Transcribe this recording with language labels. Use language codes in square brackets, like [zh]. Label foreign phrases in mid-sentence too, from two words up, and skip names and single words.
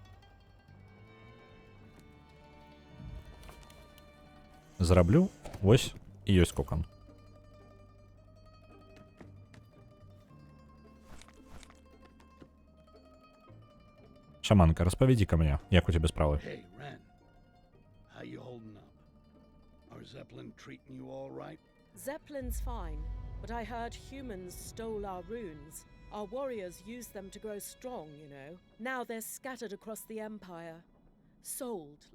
[be] Зараблю. Вось, і ёсць кокан. Шаманка, распавядзі-ка мне, як у цябе справы? [en] Hey, Ren. How you holding up? Are Zeppelin treating you all right? Zeppelin's fine, but I heard humans stole our runes. Our warriors used them to grow strong, you know. Now they're scattered across the Empire.